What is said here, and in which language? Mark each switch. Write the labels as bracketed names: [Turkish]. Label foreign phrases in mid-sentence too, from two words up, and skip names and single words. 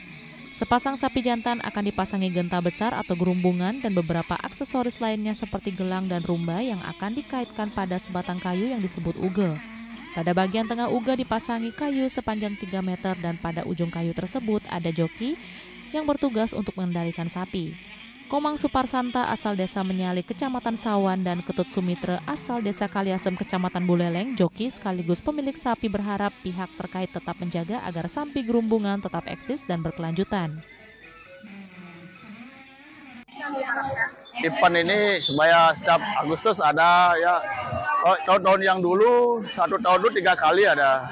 [Indonesian] Sepasang sapi jantan akan dipasangi genta besar atau gerumbungan dan beberapa aksesoris lainnya seperti gelang dan rumba yang akan dikaitkan pada sebatang kayu yang disebut uge. Pada bagian tengah uga dipasangi kayu sepanjang 3 meter dan pada ujung kayu tersebut ada joki yang bertugas untuk mengendalikan sapi. Komang Suparsanta asal desa Menyali, Kecamatan Sawan, dan Ketut Sumitre asal desa Kaliasem, Kecamatan Buleleng, joki sekaligus pemilik sapi berharap pihak terkait tetap menjaga agar Sampi Gerumbungan tetap eksis dan berkelanjutan. Event ini supaya setiap Agustus ada ya. Tahun-tahun yang dulu, satu tahun dulu 3 kali ada.